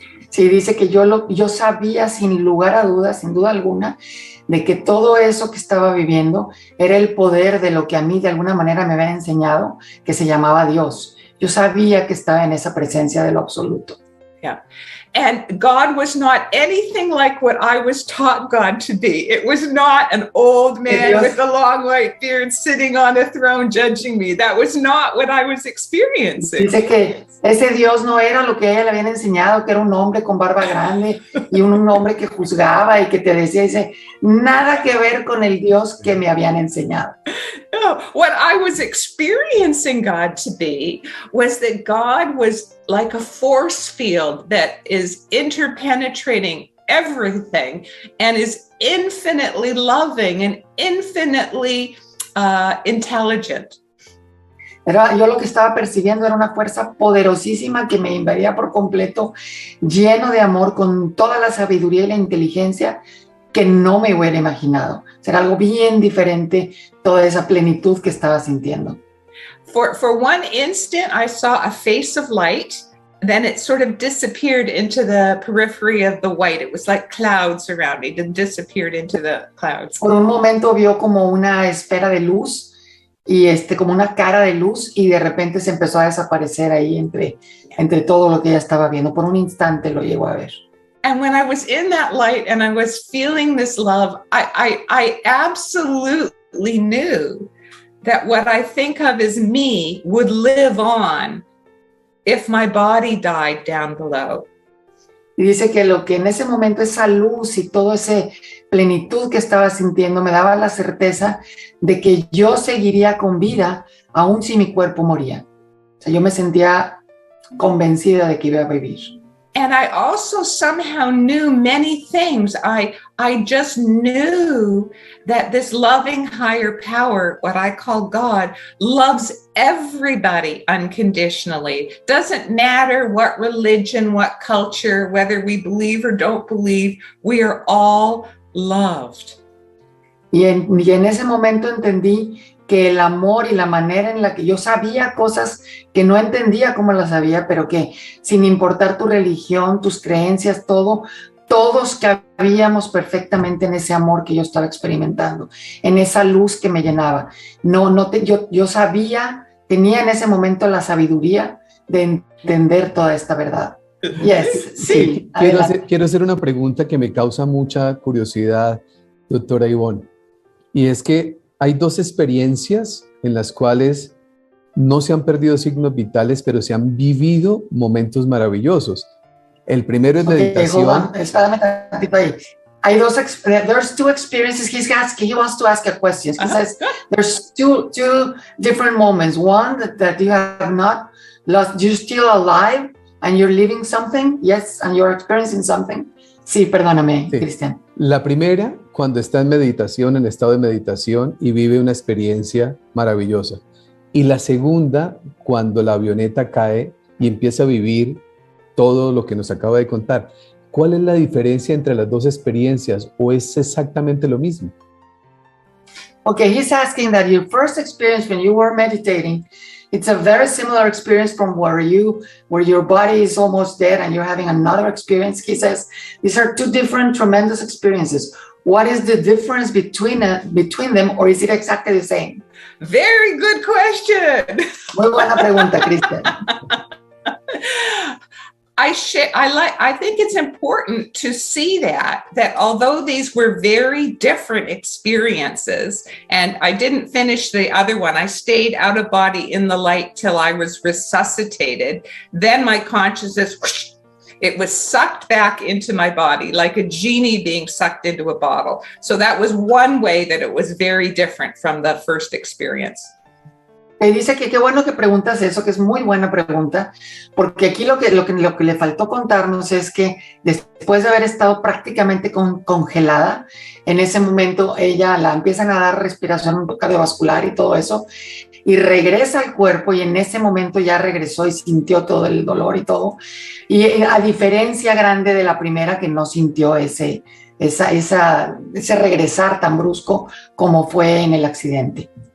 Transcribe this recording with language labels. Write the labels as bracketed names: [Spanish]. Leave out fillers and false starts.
[Spanish] Sí, dice que yo sabía sin lugar a dudas, sin duda alguna, de que todo eso que estaba viviendo era el poder de lo que a mí de alguna manera me habían enseñado, que se llamaba Dios. Yo sabía que estaba en esa presencia de lo absoluto. [English] Yeah. And God was not anything like what I was taught God to be. It was not an old man with a long white beard sitting on a throne judging me. That was not what I was experiencing. [Spanish] Dice que ese Dios no era lo que a ella le habían enseñado, que era un hombre con barba grande y un hombre que juzgaba y que te decía, dice, nada que ver con el Dios que me habían enseñado. [English] No, what I was experiencing God to be was that God was like a force field that is interpenetrating everything and is infinitely loving and infinitely intelligent. [Spanish] Yo lo que estaba percibiendo era una fuerza poderosísima que me invadía por completo, lleno de amor, con toda la sabiduría y la inteligencia que no me hubiera imaginado. Era algo bien diferente, toda esa plenitud que estaba sintiendo. [English] For one instant, I saw a face of light. Then it sort of disappeared into the periphery of the white. It was like clouds surrounding and disappeared into the clouds. [Spanish] Por un momento vio como una esfera de luz y como una cara de luz, y de repente se empezó a desaparecer ahí entre todo lo que ella estaba viendo. Por un instante lo llegó a ver. [English] And when I was in that light and I was feeling this love, I absolutely knew that what I think of as me would live on if my body died down below. [Spanish] Y dice que lo que en ese momento, esa luz y toda esa plenitud que estaba sintiendo, me daba la certeza de que yo seguiría con vida aún si mi cuerpo moría. O sea, yo me sentía convencida de que iba a vivir. [English] And I also somehow knew many things. I just knew that this loving higher power, what I call God, loves everybody unconditionally. Doesn't matter what religion, what culture, whether we believe or don't believe, we are all loved. [Spanish] Y en ese momento entendí que el amor y la manera en la que yo sabía cosas que no entendía cómo las sabía, pero que sin importar tu religión, tus creencias, todos cabíamos perfectamente en ese amor que yo estaba experimentando, en esa luz que me llenaba. Yo sabía, tenía en ese momento la sabiduría de entender toda esta verdad. [English] Yes, sí. [Spanish] Quiero hacer una pregunta que me causa mucha curiosidad, doctora Yvonne. Y es que hay dos experiencias en las cuales no se han perdido signos vitales, pero se han vivido momentos maravillosos. El primero es meditación. [English] Hold on. [Spanish] Espérame tantito ahí. [English] There's two experiences. He wants to ask a question. He says there's two different moments. One that you have not lost, you're still alive and you're living something. Yes, and you're experiencing something. [Spanish] Sí, perdóname, sí. Cristian. La primera, cuando está en meditación, en estado de meditación y vive una experiencia maravillosa. Y la segunda, cuando la avioneta cae y empieza a vivir todo lo que nos acaba de contar. ¿Cuál es la diferencia entre las dos experiencias o es exactamente lo mismo? [English] Okay, he's asking that your first experience when you were meditating, it's a very similar experience from where your body is almost dead and you're having another experience. He says these are two different tremendous experiences. What is the difference between them, or is it exactly the same? Very good question. [Spanish] Muy buena pregunta, Cristian. [English] I think it's important to see that although these were very different experiences, and I didn't finish the other one, I stayed out of body in the light till I was resuscitated. Then my consciousness, whoosh, it was sucked back into my body like a genie being sucked into a bottle. So that was one way that it was very different from the first experience. [Spanish] Me dice que qué bueno que preguntas eso, que es muy buena pregunta, porque aquí lo que le faltó contarnos es que después de haber estado prácticamente congelada, en ese momento ella la empiezan a dar respiración cardiovascular y todo eso, y regresa al cuerpo y en ese momento ya regresó y sintió todo el dolor y todo, y a diferencia grande de la primera que no sintió ese regresar tan brusco como fue en el accidente.